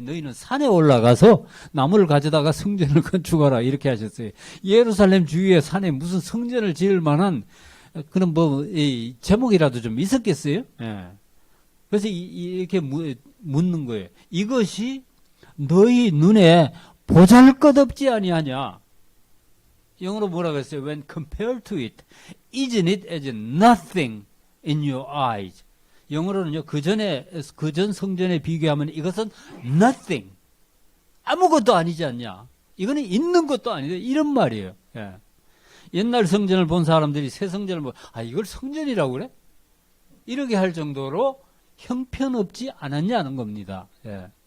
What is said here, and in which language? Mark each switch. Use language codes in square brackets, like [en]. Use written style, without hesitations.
[ko] 너희는 산에 올라가서 나무를 가져다가 성전을 건축하라. 이렇게 하셨어요. 예루살렘 주위에 산에 무슨 성전을 지을 만한 그런 이 제목이라도 좀 있었겠어요? 예. 그래서 이렇게 묻는 거예요. 이것이 너희 눈에 보잘것없지 아니하냐? 영어로 뭐라고 했어요? [en] When compared to it, isn't it as nothing in your eyes. [ko] 영어로는요, 그전 성전에 비교하면 이것은 nothing. 아무것도 아니지 않냐. 이거는 있는 것도 아닌데, 이런 말이에요. 예. 옛날 성전을 본 사람들이 새 성전을 이걸 성전이라고 그래? 이렇게 할 정도로 형편없지 않았냐는 겁니다. 예.